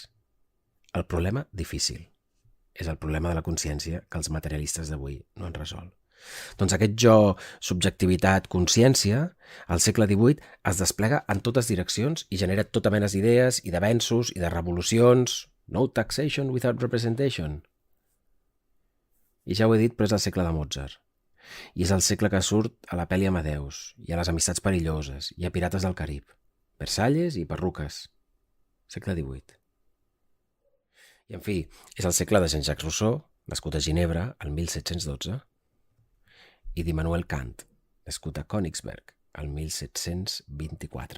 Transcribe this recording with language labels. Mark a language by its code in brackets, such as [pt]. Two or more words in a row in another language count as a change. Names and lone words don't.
[ca] El problema difícil és el problema de la consciència que els materialistes d'avui no han resolt. Doncs aquest jo, subjectivitat, consciència, al segle XVIII es desplega en totes direccions i genera tota mena d'idees i d'avenços i de revolucions. [en] No taxation without representation. [ca] I ja ho he dit, però és el segle de Mozart. I és el segle que surt a la pel·li Amadeus, i a les amistats perilloses, i a Pirates del Carib, Versalles i perruques. Segle XVIII. I, en fi, és el segle de Jean-Jacques Rousseau, nascut a Ginebra el 1712, i d'Immanuel Kant, nascut a Königsberg el 1724.